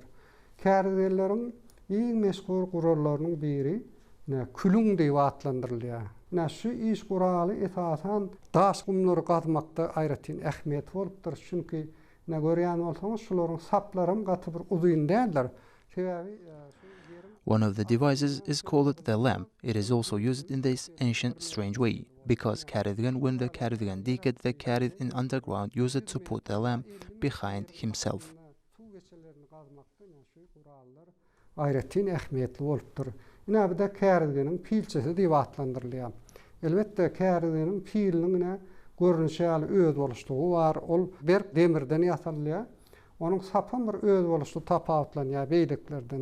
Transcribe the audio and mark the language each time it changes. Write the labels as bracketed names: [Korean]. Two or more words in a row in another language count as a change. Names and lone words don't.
[Turkmen] Kyarizgenleriň iň meşhur gurallarynyň biri külüň diýip adlandyrylýar. Şu iş guraly esasan daş gumlary gazmakda aýratyn ähmiýet bolupdyr. Çünki görýän bolsaňyz şolaryň saplarym gaty bir uzun däldir. Sebebi [English] one of the devices is called the lamp. It is also used in this ancient strange way, because when the Kyariz digged the Kyariz in underground, used it to put the lamp behind himself. [Turkmen] Aýratyn ähmiýetli bolupdyr. Ine bir de Kyarizgenin pilçesi diýip adlandyrylýar. Elbetde Kyarizgenin piliniň görünüşi ýaly öz boluşlugy var. Ol bir demirden ýasalýar. Onuň sapy bir öz boluşly tapawutlanýar beýleklerden.